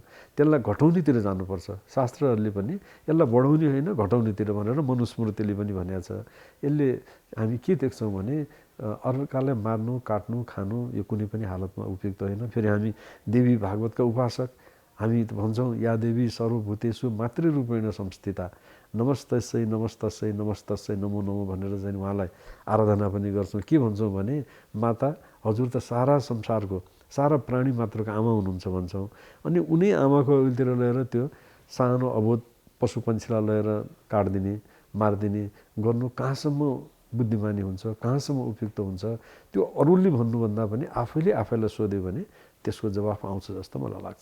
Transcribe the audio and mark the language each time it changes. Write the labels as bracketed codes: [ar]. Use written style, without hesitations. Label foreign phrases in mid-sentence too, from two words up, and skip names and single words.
[ne] त्यसलाई घटाउनेतिर जानुपर्छ। शास्त्रहरूले पनि यसलाई बढाउने होइन घटाउनेतिर भनेर मनुस्मृतिले पनि भनेको छ। यसले हामी के देख्छौँ भने अर्कालाई मार्नु, काट्नु, खानु यो कुनै पनि हालतमा उपयुक्त होइन। फेरि हामी देवी भागवतका उपासक, हामी भन्छौँ [sa] या देवी सर्वभूतेषु मातृरूपेण संस्थिता नमस्तस्यै नमस्तस्यै नमस्तस्यै नमो नमो [ne] भनेर चाहिँ उहाँलाई आराधना पनि गर्छौँ। के भन्छौँ भने माता हजुर त सारा संसारको, सारा प्राणी मात्रको आमा हुनुहुन्छ भन्छौँ। अनि उनी आमाको अघिल्तिर लिएर त्यो सानो अबोध पशु पन्छीलाई लिएर काटिदिने, मारिदिने गर्नु कहाँसम्म बुद्धिमानी हुन्छ, कहाँसम्म उपयुक्त हुन्छ, त्यो अरूले भन्नुभन्दा पनि आफैले आफैलाई सोध्यो भने त्यसको जवाफ आउँछ जस्तो मलाई लाग्छ।